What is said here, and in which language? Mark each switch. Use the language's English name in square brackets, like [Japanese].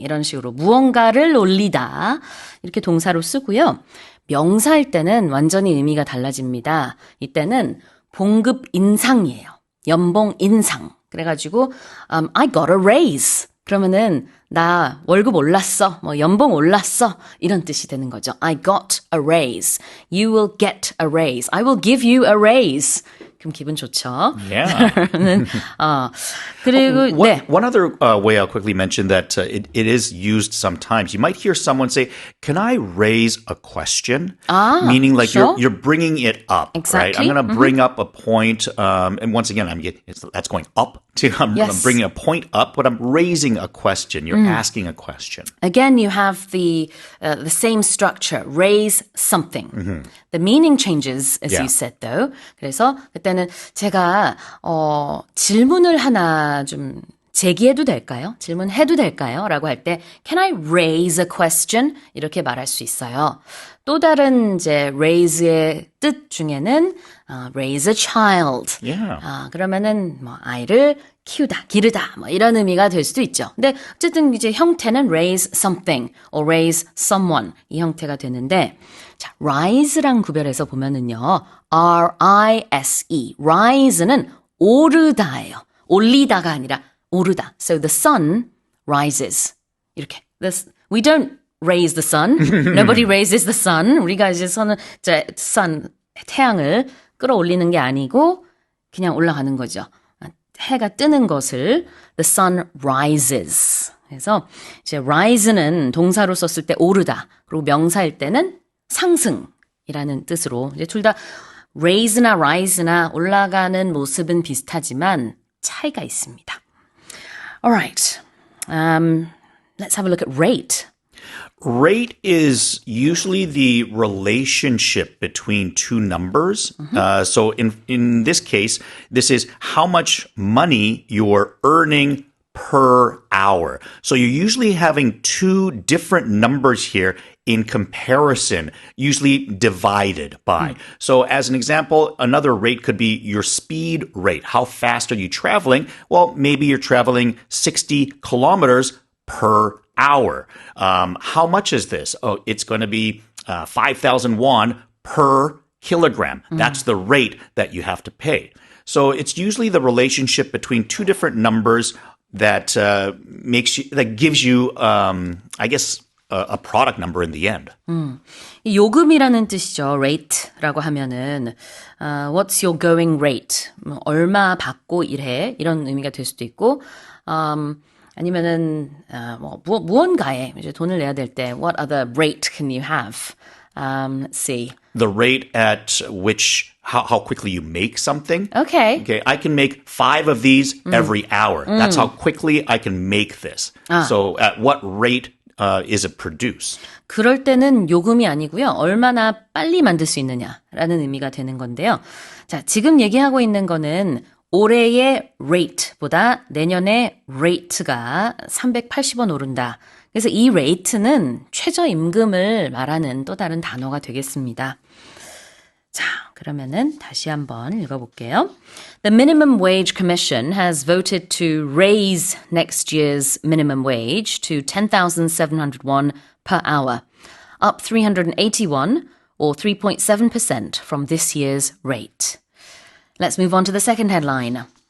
[Korean] 이런 식으로 무언가를 올리다. 이렇게 동사로 쓰고요. 명사할 때는 완전히 의미가 달라집니다. 이때는 봉급 인상이에요. 연봉 인상. 그래가지고 [English] I got a raise. [Korean] 그러면은 나 월급 올랐어. 뭐 연봉 올랐어. 이런 뜻이 되는 거죠. [English] I got a raise. You will get a raise. I will give you a raise. [Korean] 그럼 기분 좋죠. [English] Yeah. [Korean] 그리고 네. [English] One other way I'll quickly mention that it is used sometimes. You might hear someone say, "Can I raise a question?" Meaning like sure. you're bringing it up, Exactly. right? I'm going to bring up a point, and once again, that's going up. I'm bringing a point up, but I'm raising a question. You're asking a question. Again, you have the same structure. Raise something. The meaning changes, as you said, though. [Korean] 그래서 그때는 제가 질문을 하나 좀 제기해도 될까요? 질문해도 될까요? 라고 할 때 [English] Can I raise a question? [Korean] 이렇게 말할 수 있어요. 또 다른 이제 raise의 뜻 중에는 [English] raise a child. Yeah. [Korean] 그러면은 뭐 아이를 키우다, 기르다 뭐 이런 의미가 될 수도 있죠. 근데 어쨌든 이제 형태는 [English] raise something or raise someone [Korean] 이 형태가 되는데 자, rise랑 구별해서 보면은요. [English] R-I-S-E. [Korean] rise는 오르다예요. 올리다가 아니라 오르다. [English] So the sun rises. [Korean] 이렇게. [English] We don't raise the sun. Nobody raises the sun. [Korean] 우리가 이제 sun, 태양을 끌어올리는 게 아니고 그냥 올라가는 거죠. 해가 뜨는 것을 the sun rises. 그래서 이제 rise는 동사로 썼을 때 오르다. 그리고 명사일 때는 상승이라는 뜻으로 이제 둘 다 raise나 rise나 올라가는 모습은 비슷하지만 차이가 있습니다. [English] Alright. Let's have a look at rate. Rate is usually the relationship between two numbers. So in this case, this is how much money you're earning per hour. So you're usually having two different numbers here in comparison, usually divided by. So as an example, another rate could be your speed rate. How fast are you traveling? Well, maybe you're traveling 60 kilometers per hour. How much is this? Oh, it's going to be 5,000 won per kilogram. That's the rate that you have to pay. So it's usually the relationship between two different numbers that gives you, I guess, a product number in the end. [Korean] 요금이라는 뜻이죠. rate라고 하면은 [English] what's your going rate? [Korean] 얼마 받고 일해? 이런 의미가 될 수도 있고 아니면은 무언가에 이제 돈을 내야 될 때 [English] what other rate can you have? Let's see. The rate at which how quickly you make something. Okay. Okay, I can make 5 of these every hour. That's how quickly I can make this. So at what rate is it produced? [Korean] 그럴 때는 요금이 아니고요. 얼마나 빨리 만들 수 있느냐라는 의미가 되는 건데요. 자, 지금 얘기하고 있는 거는 올해의 rate보다 내년의 rate가 380원 오른다. 그래서 이 rate는 최저임금을 말하는 또 다른 단어가 되겠습니다. 자, 그러면은 다시 한번 읽어볼게요. [English] The Minimum Wage Commission has voted to raise next year's minimum wage to 10,700 won per hour, up 380 won or 3.7% from this year's rate. Let's move on to the second headline.